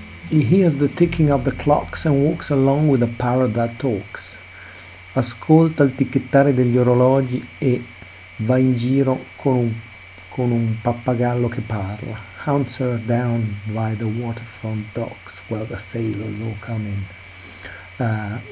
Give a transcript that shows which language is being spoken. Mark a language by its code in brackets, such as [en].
[en] He hears the ticking of the clocks and walks along with a parrot that talks. [it] Ascolta il ticchettare degli orologi e va in giro con un pappagallo che parla. [en] Hunts her down by the waterfront docks where the sailors all come in.